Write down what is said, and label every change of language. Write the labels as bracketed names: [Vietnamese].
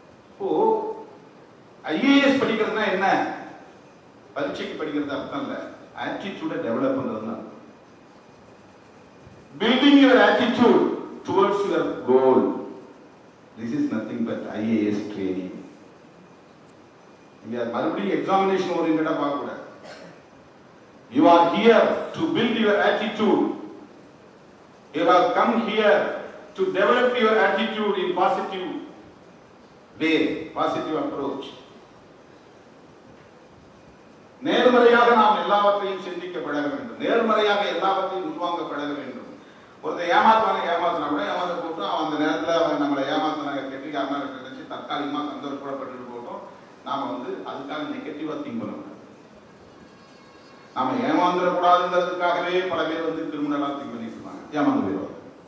[Tamil] இப்போ ஐஏஎஸ் படிக்கிறதுனா என்ன? பரீட்சைக்கு படிக்கிறது அர்த்தம் இல்ல, ஆட்டிடியூட டெவலப் பண்றதுன்னா [English] building your attitude towards your goal. This is nothing but IAS training. You are [Tamil] மறுபடியும் எக்ஸாமினேஷன் ஓரியன்டா பார்க்க கூடாது. [English] You are here to build your attitude. You have come here to develop your attitude in positive way, positive approach. [Tamil] நேர்மறையாக நாம் எல்லாவற்றையும் சிந்திக்க பழக வேண்டும். நேர்மறையாக எல்லாவற்றையும் உள்வாங்க பழக வேண்டும். ஒருத்தர் ஏமாத்தினா கூட ஏமாத்த போட்டு அவன் அந்த நேரத்தில் அவன் நம்மளை ஏமாத்தினா கெட்டிக்காரனா நினைச்சு தற்காலிகமாக சந்தோஷப்பட்டு போட்டோம். நாம அதுக்காக நெகட்டிவா திங்க் பண்ணக்கூடாது. நாம ஏமாந்துடக்கூடாதுன்றதுக்காகவே பல பேர் கிரிமினலா திங்க் பண்ணிட்டு இருப்பாங்க, ஏமாந்து போயிடுவாங்க.